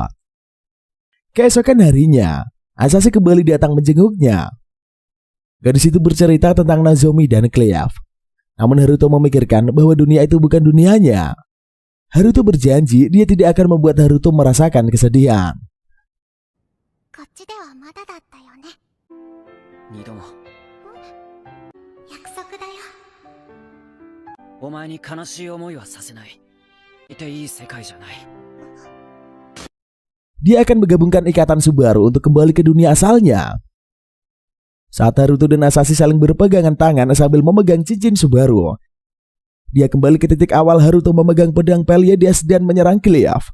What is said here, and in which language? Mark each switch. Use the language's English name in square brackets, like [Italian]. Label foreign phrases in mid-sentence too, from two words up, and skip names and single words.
[Indonesian] Keesokan harinya, Asashi kembali datang menjenguknya. Gadis itu bercerita tentang Nozomi dan Cliff. Namun Haruto memikirkan bahwa dunia itu bukan dunianya. Haruto berjanji dia tidak akan membuat Haruto merasakan kesedihan. [Japanese] こっちではまだだったよね。二度も約束だよ。お前に悲しい思いはさせない。 いていい世界じゃない。 [Indonesian] Dia akan menggabungkan ikatan Subaru untuk kembali ke dunia asalnya. Saat Haruto dan Asashi saling berpegangan tangan sambil memegang cincin Subaru, dia kembali ke titik awal Haruto memegang pedang Pleiades dan menyerang Cliff.